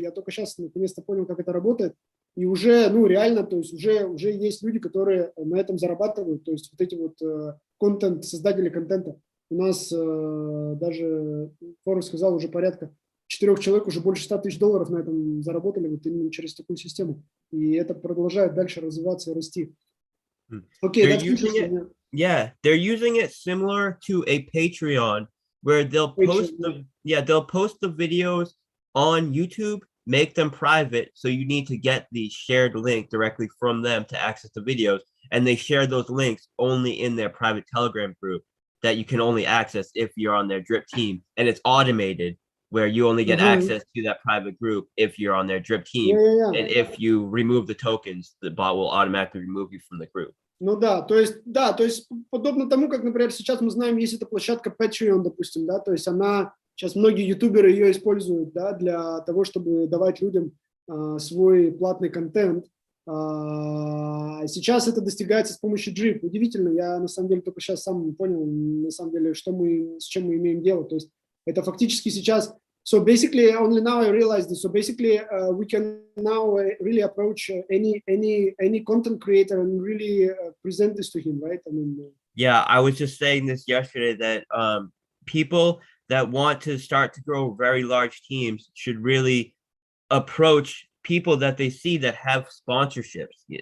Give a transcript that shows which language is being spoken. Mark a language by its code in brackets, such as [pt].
[ru] Я только сейчас наконец-то понял, как это работает. И уже, реально, то есть уже есть люди, которые на этом зарабатывают. То есть вот эти вот создатели контента. У нас даже, Форекс сказал, уже порядка 4 человек уже больше $100 тысяч на этом заработали вот именно через такую систему. И это продолжает дальше развиваться и расти. [en] Okay, they're using it. Yeah, they're using it similar to a Patreon where they'll post the videos on YouTube, make them private, so you need to get the shared link directly from them to access the videos, and they share those links only in their private Telegram group that you can only access if you're on their Drip team, and it's automated where you only get access to that private group if you're on their Drip team. And if you remove the tokens, the bot will automatically remove you from the group. [ru] То есть подобно тому, как, например, сейчас мы знаем, есть эта площадка Patreon, допустим, да, то есть сейчас многие ютуберы ее используют, да, для того, чтобы давать людям свой платный контент. Сейчас это достигается с помощью drip. Удивительно, я на самом деле только сейчас сам понял, на самом деле, с чем мы имеем дело. То есть это фактически сейчас. [en] So basically, only now I realized this. So basically, we can now really approach any content creator and really present this to him, right? I mean, yeah, I was just saying this yesterday that people that want to start to grow very large teams should really approach people that they see that have sponsorships.